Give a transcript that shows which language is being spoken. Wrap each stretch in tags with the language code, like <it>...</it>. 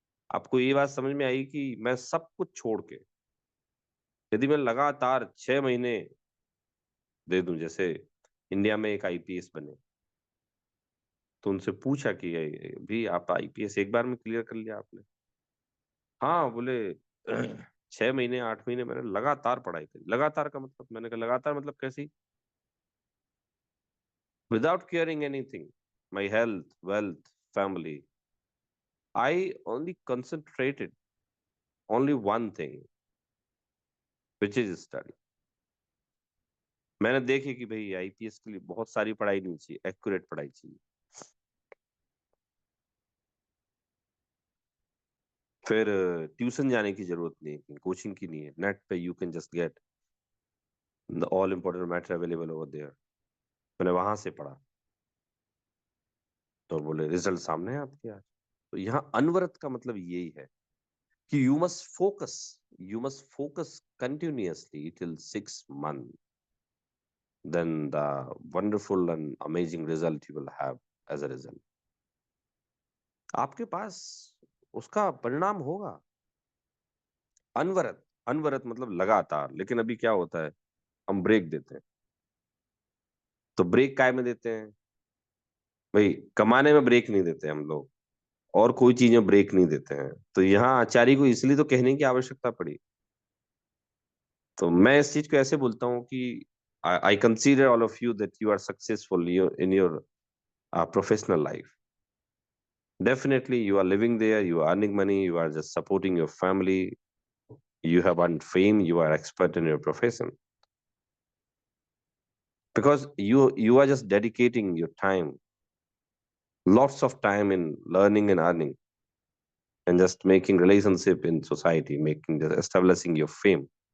<hi>आपको ये बात समझ में आई कि मैं सब कुछ छोड़ के यदि मैं लगातार 6 महीने दे दूं, जैसे इंडिया में एक आईपीएस बने, तो उनसे पूछा कि भी आप आईपीएस एक बार में क्लियर कर लिया आपने? हाँ, बोले 6 महीने 8 महीने मैंने लगातार पढ़ाई करी। लगातार का मतलब, मैंने कहा लगातार मतलब कैसी?</hi> <en>Without caring anything, my health, wealth, family, I only concentrated only one thing, which is study.</en> <hi>मैंने देखे कि भाई आईपीएस के लिए बहुत सारी पढ़ाई नहीं चाहिए, एक्यूरेट पढ़ाई चाहिए। फिर ट्यूशन जाने की जरूरत नहीं है, कोचिंग की नहीं है, नेट पे</hi> <en>You can just get the all important matter available over there.</en> <hi>मैंने वहां से पढ़ा, तो बोले रिजल्ट सामने है आपके आज। तो यहाँ अनवरत का मतलब यही है कि</hi> <en>You must focus continuously till 6 months। then the wonderful and amazing result you will have as a result.</en> <hi>आपके पास उसका परिणाम होगा। अनवरत, अनवरत मतलब लगातार। लेकिन अभी क्या होता है, हम ब्रेक देते हैं। तो ब्रेक काय में देते हैं भाई? कमाने में ब्रेक नहीं देते हम लोग, और कोई चीज में ब्रेक नहीं देते हैं। तो यहाँ आचार्य को इसलिए तो कहने की आवश्यकता पड़ी। तो मैं इस चीज को ऐसे बोलता हूँ कि</hi> <en>I consider all of you that you are successful in your professional life. Definitely, you are living there, you are earning money, you are just supporting your family, you have earned fame, you are expert in your profession. Because you are just dedicating your time, lots of time in learning and earning, and just making relationship in society, establishing your fame.</en>